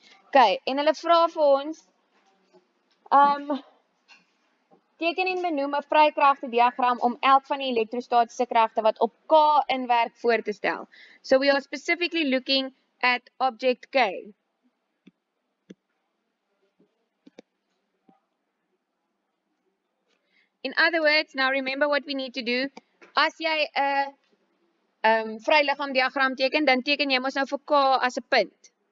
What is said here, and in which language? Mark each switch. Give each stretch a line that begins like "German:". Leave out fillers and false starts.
Afrikaans: Okay, en hulle vra vir ons, teken en benoem 'n vrykragte diagram om elk van die elektrostatiese kragte wat op K inwerk voor te stel.
English: So we are specifically looking at object K. In other words, now remember what we need to do.
Afrikaans: As jy 'n vryliggaam diagram teken, dan teken jy mos nou vir K as 'n punt.